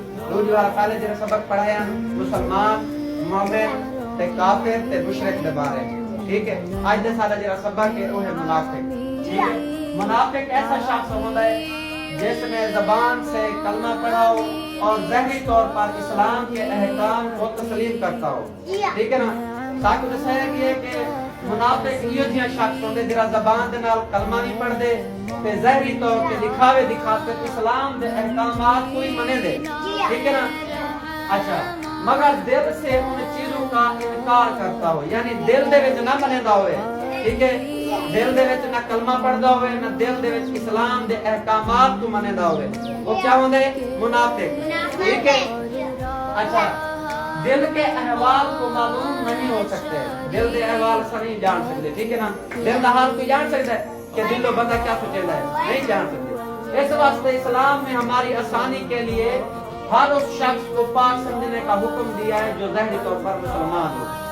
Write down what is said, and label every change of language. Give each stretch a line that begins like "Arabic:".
Punjabi: دوجی بار پہلے جرا سبق پڑھایا مسلمان مومن تے کافر تے مشرک دے بارے.
Urdu: ٹھیک ہے.
Punjabi: آج دا سارا جرا سبق ہے وہ ہے منافق. ٹھیک ہے.
Urdu: منافق ایسا شخص ہوتا ہے جس نے زبان سے کلمہ پڑھا ہو اور ظاہری طور پر اسلام کے احکام کو تسلیم کرتا ہو. ٹھیک ہے نا.
Punjabi: تاکہ دسایا گیا کہ منافق یہ جہاں شخص ہوندے جڑا زبان دے نال کلمہ نہیں پڑھ دے تے ظاہری طور تے دکھاوے دکھاتے اسلام دے احکامات کوئی منے دے. ٹھیک ہے نا.
Urdu: اچھا مگر دل سے ان چیزوں کا انکار کرتا ہو,
Punjabi: یعنی دل دے وچ نہ مندا ہوئے.
Urdu: ٹھیک ہے.
Punjabi: دل دے وچ نہ کلمہ پڑھدا ہوئے نہ دل دے وچ اسلام دے احکامات کو مندا ہوئے, وہ کیا ہوندے منافق.
Urdu: ٹھیک ہے. اچھا دل کے احوال کو معلوم نہیں ہو سکتے, دل کے احوال سے نہیں جان سکتے. ٹھیک ہے نا. دل کا حال کوئی جان سکتا ہے کہ دل و بندہ کیا سوچتا ہے, نہیں جان سکتے. اس واسطے اسلام نے ہماری آسانی کے لیے ہر اس شخص کو پاک سمجھنے کا حکم دیا ہے جو ظاہری طور پر مسلمان ہو.